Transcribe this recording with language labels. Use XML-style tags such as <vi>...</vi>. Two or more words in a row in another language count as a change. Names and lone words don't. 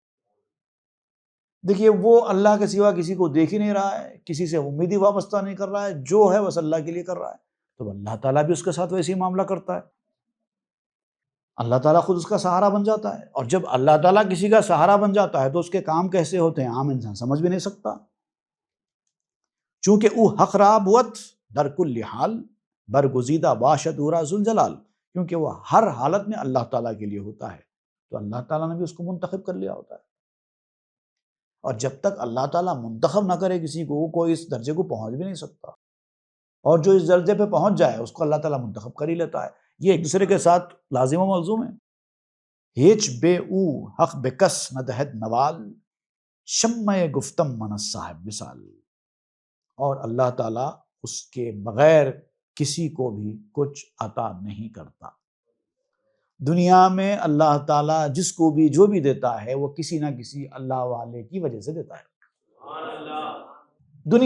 <ur>دیکھیے وہ اللہ کے سوا کسی کو دیکھ ہی نہیں رہا ہے، کسی سے امید ہی وابستہ نہیں کر رہا ہے، جو ہے بس اللہ کے لیے کر رہا ہے، تو اللہ تعالیٰ بھی اس کے ساتھ ویسے ہی معاملہ کرتا ہے، اللہ تعالیٰ خود اس کا سہارا بن جاتا ہے۔ اور جب اللہ تعالیٰ کسی کا سہارا بن جاتا ہے تو اس کے کام کیسے ہوتے ہیں عام انسان سمجھ بھی نہیں سکتا،</ur> <fa>چونکہ او حق را بوت در کل حال، برگزیدہ باشد او را ذوالجلال،</fa> <ur>کیونکہ وہ ہر حالت میں اللہ تعالیٰ کے لیے ہوتا ہے، تو اللہ تعالیٰ نے بھی اس کو منتخب کر لیا ہوتا ہے۔ اور جب تک اللہ تعالیٰ منتخب نہ کرے کسی کو، وہ کوئی اس درجے کو پہنچ بھی نہیں سکتا، اور جو اس درجے پہ پہنچ جائے اس کو اللہ تعالیٰ منتخب کر ہی لیتا ہے۔ یہ ایک دوسرے کے ساتھ لازم و ملزوم ہے۔</ur> <fa>ہیچ بے او حق بکس نہ دہد نوال، شمع گفتم من صاحب وصال۔</fa> <ur>اور اللہ تعالیٰ اس کے بغیر کسی کو بھی کچھ عطا نہیں کرتا۔ دنیا میں اللہ تعالیٰ جس کو بھی جو بھی دیتا ہے وہ کسی نہ کسی اللہ والے کی وجہ سے دیتا ہے۔</ur>